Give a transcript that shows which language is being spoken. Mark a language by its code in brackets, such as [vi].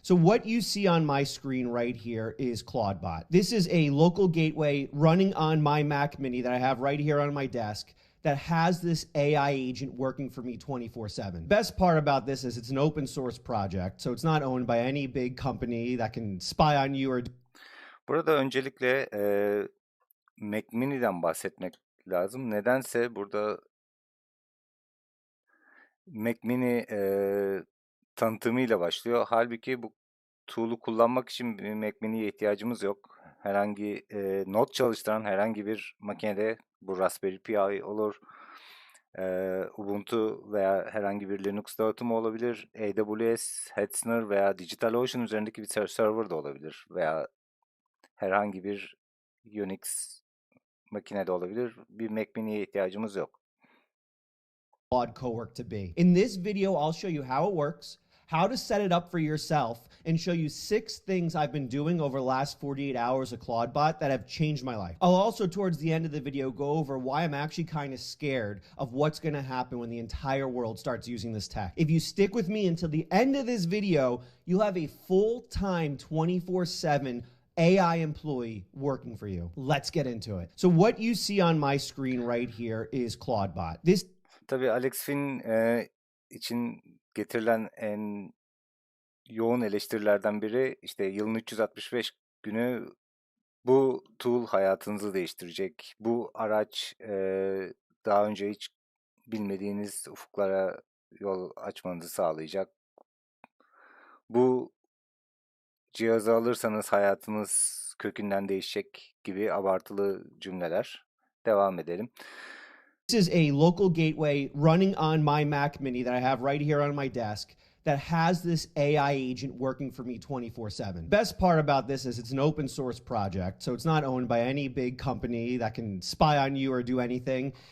[en] So what you see on my screen right here is ClaudeBot. This is a local gateway running on my Mac Mini that I have right here on my desk that has this AI agent working for me 24/7. Best part about this is it's an open source project, so it's not owned by any big company that can spy on you or [tr] Burada öncelikle Mac Mini'den bahsetmek lazım. Nedense burada Mac Mini tanıtımıyla başlıyor. Halbuki bu tool'u kullanmak için bir Mac Mini'ye ihtiyacımız yok. Herhangi Node çalıştıran herhangi bir makinede, bu Raspberry Pi olur, Ubuntu veya herhangi bir Linux dağıtımı olabilir, AWS, Hetzner veya DigitalOcean üzerindeki bir server de olabilir veya herhangi bir Unix makinede olabilir. Bir Mac Mini'ye ihtiyacımız yok. [en] Claude Cowork to be. In this video, I'll show you how it works, how to set it up for yourself, and show you 6 things I've been doing over the last 48 hours of ClaudeBot that have changed my life. I'll also, towards the end of the video, go over why I'm actually kind of scared of what's going to happen when the entire world starts using this tech. If you stick with me until the end of this video, you'll have a full-time 24/7 AI employee working for you. Let's get into it. So what you see on my screen right here is ClaudeBot. This [tr] Tabii Alex Finn için getirilen en yoğun eleştirilerden biri, işte yılın 365 günü bu tool hayatınızı değiştirecek. Bu araç daha önce hiç bilmediğiniz ufuklara yol açmanızı sağlayacak. Bu cihazı alırsanız hayatınız kökünden değişecek gibi abartılı cümleler. Devam edelim. [en] is a local gateway running on my Mac Mini that I have right here on my desk that has this AI agent working for me 24/7. Best part about this is it's an open source project, so it's not owned by any big company that can spy on you or do anything.